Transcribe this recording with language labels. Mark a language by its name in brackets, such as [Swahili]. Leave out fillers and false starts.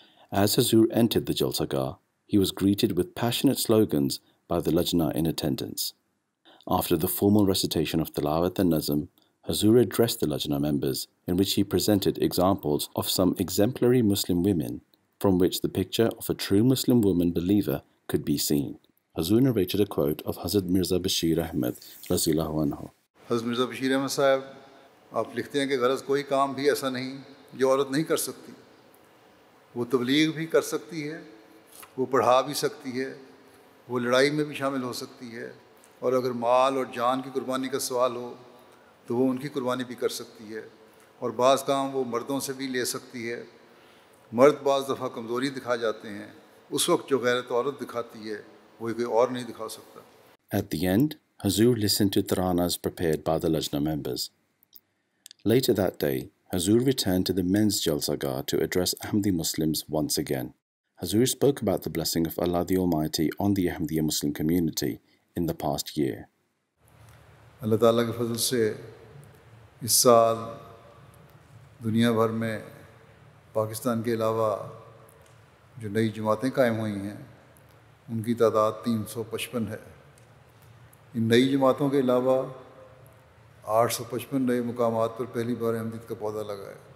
[English] As Huzoor entered the Jalsa Gah, he was greeted with passionate slogans by the Lajna in attendance. After the formal recitation of Tilawat and Nazm, Huzoor addressed the Lajna members, in which he presented examples of some exemplary Muslim women, from which the picture of a true Muslim woman believer could be seen. Huzoor narrated a quote of Hazrat Mirza Bashir Ahmed Razillahu Anhu. [Urdu] حضرت مرزا بشیر احمد صاحب آپ لکھتے ہیں کہ غرض کوئی کام بھی ایسا نہیں جو عورت نہیں کر سکتی، وہ تبلیغ بھی کر سکتی ہے، وہ پڑھا بھی سکتی ہے، وہ لڑائی میں بھی شامل ہو سکتی ہے، اور اگر مال اور جان کی قربانی کا سوال ہو تو وہ ان کی قربانی بھی کر سکتی ہے، اور بعض کام وہ مردوں سے بھی لے سکتی ہے۔ مرد بعض دفعہ کمزوری دکھا جاتے ہیں، اس وقت جو غیرت عورت دکھاتی ہے وہ کوئی اور نہیں دکھا سکتا۔ [English] At the end, Huzoor listened to taranas prepared by the Lajna members. Later that day, Huzoor returned to the men's Jalsa Gah to address Ahmadi Muslims once again. Huzoor spoke about the blessing of Allah the Almighty on the Ahmadiyya Muslim community in the past year. [Urdu] اللہ تعالیٰ کے فضل سے اس سال دنیا بھر میں پاکستان کے علاوہ جو نئی جماعتیں قائم ہوئی ہیں ان کی تعداد 355 ہے۔ ان نئی جماعتوں کے علاوہ 855 نئے مقامات پر پہلی بار احمدیت کا پودا لگا ہے۔